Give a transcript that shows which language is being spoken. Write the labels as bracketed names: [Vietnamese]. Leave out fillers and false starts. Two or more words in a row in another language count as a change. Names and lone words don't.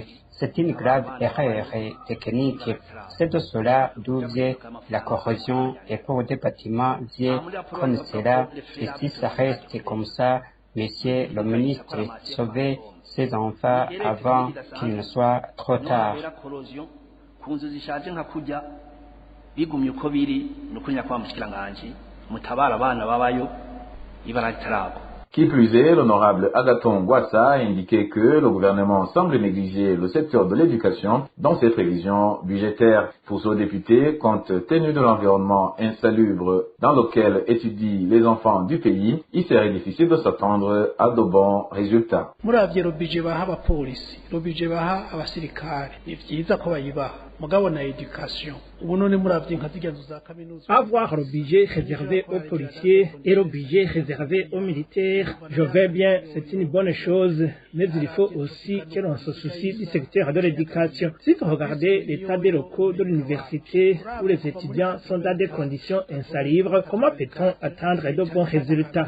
[French] C'est une grave erreur technique. C'est de cela d'où vient la corrosion et pour des bâtiments vieux comme cela. Et si ça reste comme ça, Monsieur le ministre, sauvez ces enfants avant qu'il ne soit trop tard. [Rundi] ku nzu zishaje nka kurya bigumye uko biri nuko nyakwa mushikiranganje mutabara abana babayo ibara ritaragwa. [French] Qui plus est, l'honorable Agathon Gwassa a indiqué que le gouvernement semble négliger le secteur de l'éducation dans ses prévisions budgétaires. Pour ce député, compte tenu de l'environnement insalubre dans lequel étudient les enfants du pays, il serait difficile de s'attendre à de bons résultats. [Rundi] Muravye le budget baha abapolisi, le budget baha abasirikare, ni vyiza ko bayibaha mugabo na éducation. [French] Avoir le budget réservé aux policiers et le budget réservé aux militaires, je veux bien, c'est une bonne chose, mais il faut aussi que l'on se soucie du secteur de l'éducation. Si vous regardez l'état des locaux de l'université où les étudiants sont dans des conditions insalubres, comment peut-on attendre de bons résultats?